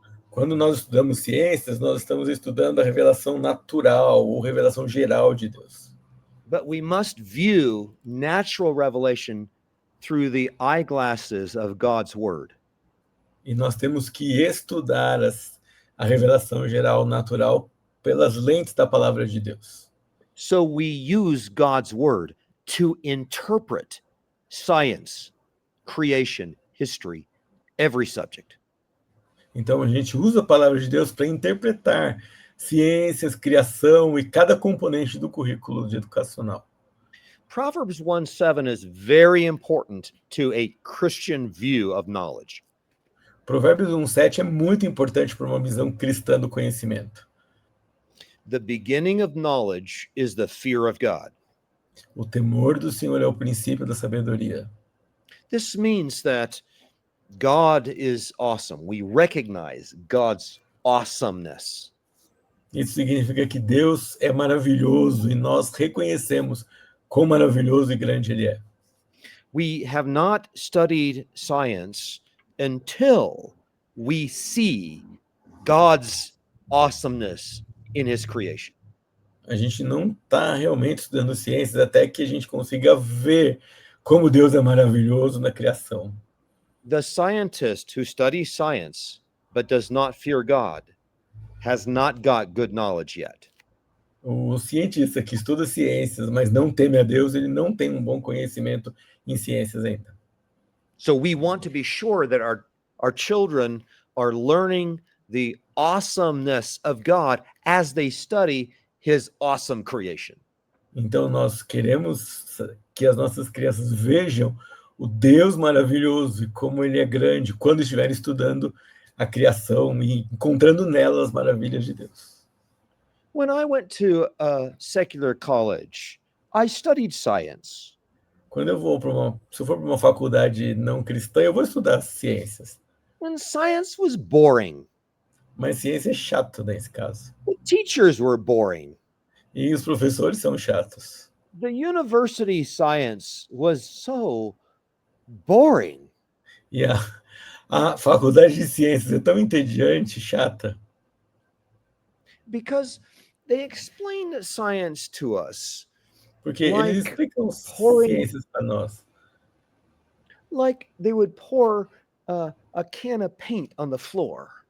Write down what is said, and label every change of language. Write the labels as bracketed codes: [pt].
[pt] Quando nós estudamos ciências, nós estamos estudando a revelação natural ou revelação geral de Deus. [en] But we must view natural revelation through the eyeglasses of God's word. [pt] E nós temos que estudar a revelação geral natural pelas lentes da palavra de Deus. [en] So we use God's word to interpret science, creation, history, every subject. [pt] Então a gente usa a palavra de Deus para interpretar ciências, criação e cada componente do currículo educacional. [en] Proverbs 1:7 is very important to a Christian view of knowledge. [pt] Provérbios 1:7 é muito importante para uma visão cristã do conhecimento. [en] The beginning of knowledge is the fear of God. [pt] O temor do Senhor é o princípio da sabedoria. [en] This means that God is awesome. We recognize God's awesomeness. [pt] Isso significa que Deus é maravilhoso e nós reconhecemos quão maravilhoso e grande Ele é. [en] We have not studied science until we see God's awesomeness in His creation. [pt] A gente não está realmente estudando ciências até que a gente consiga ver como Deus é maravilhoso na criação. [en] The scientist who studies science but does not fear God has not got good knowledge yet. [pt] O cientista que estuda ciências, mas não teme a Deus, ele não tem um bom conhecimento em ciências ainda. [en] So we want to be sure that our children are learning the awesomeness of God as they study His awesome creation. [pt] Então nós queremos que as nossas crianças vejam o Deus maravilhoso e como Ele é grande quando estiverem estudando a criação e encontrando nela as maravilhas de Deus. [en] When I went to a secular college, I studied science. [pt] Quando se eu for para uma faculdade não cristã, eu vou estudar ciências. [en] And science was boring. [pt] Mas ciência é chato nesse caso. [en] The teachers were boring. [pt] E os professores são chatos. [en] The university science was so boring. [pt] E a faculdade de ciências é tão entediante, chata. [en] Because they explain science to us [pt] Porque eles [en] like [pt] explicam [en] pouring, [pt] ciências para nós. [en] like they would pour a can of paint on the floor,